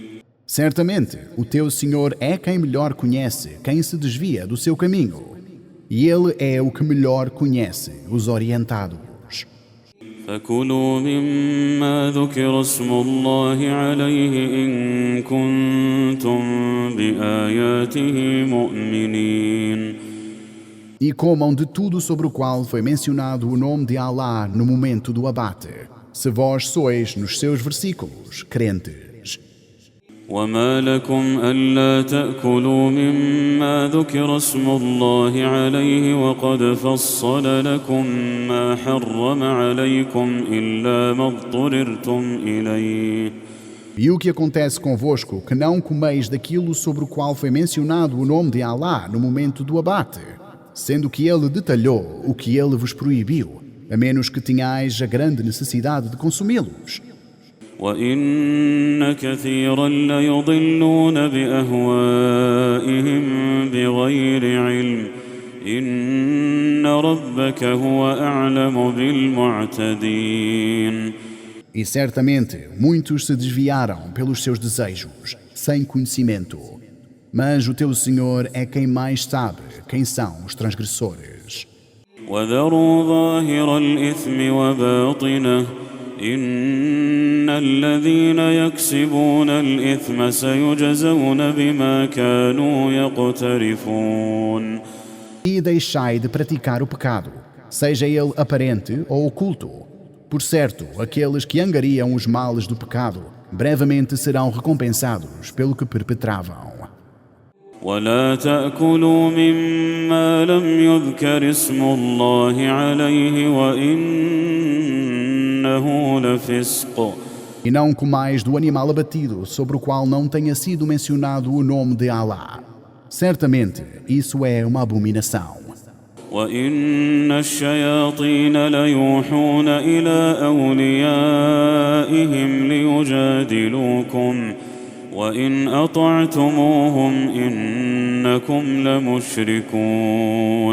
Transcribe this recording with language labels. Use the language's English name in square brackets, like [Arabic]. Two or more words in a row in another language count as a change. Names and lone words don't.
[Portuguese] Certamente, o teu Senhor é quem melhor conhece quem se desvia do seu caminho, e Ele é o que melhor conhece os orientados. [Arabic] فكلوا مما ذكر اسم الله عليه إن كنتم بآياته مؤمنين. [Portuguese] E comam de tudo sobre o qual foi mencionado o nome de Alá no momento do abate, se vós sois nos seus versículos crentes. [Arabic] وما لكم ألا تأكلوا مما ذكر اسم الله عليه وقد فصل لكم ما حرم عليكم إلا ما اضطررتم إليه. [Portuguese] E o que acontece convosco que não comeis daquilo sobre o qual foi mencionado o nome de Alá no momento do abate, sendo que ele detalhou o que ele vos proibiu, a menos que tenhais a grande necessidade de consumi-los. [Arabic] وإن كثيرا ليضلون بأهوائهم بغير علم إن ربك هو أعلم بالمعتدين. [Portuguese] E certamente muitos se desviaram pelos seus desejos, sem conhecimento. Mas o teu Senhor é quem mais sabe quem são os transgressores. [Arabic] وذروا ظاهر الإثم وباطنه إن الذين يكسبون الإثم سيجزون بما كانوا يقترفون. [Portuguese] E deixai de praticar o pecado, seja ele aparente ou oculto. Por certo, aqueles que angariam os males do pecado brevemente serão recompensados pelo que perpetravam. [Arabic] ولا تأكلوا مما لم يذكر اسم الله عليه وإنه لفسق. [Portuguese] E não comais do animal abatido sobre o qual não tenha sido mencionado o nome de Alá. Certamente, isso é uma abominação. [Arabic] وإن الشياطين ليوحون إلى أوليائهم ليجادلوكم وإن أطعتموهم إنكم لمشركون.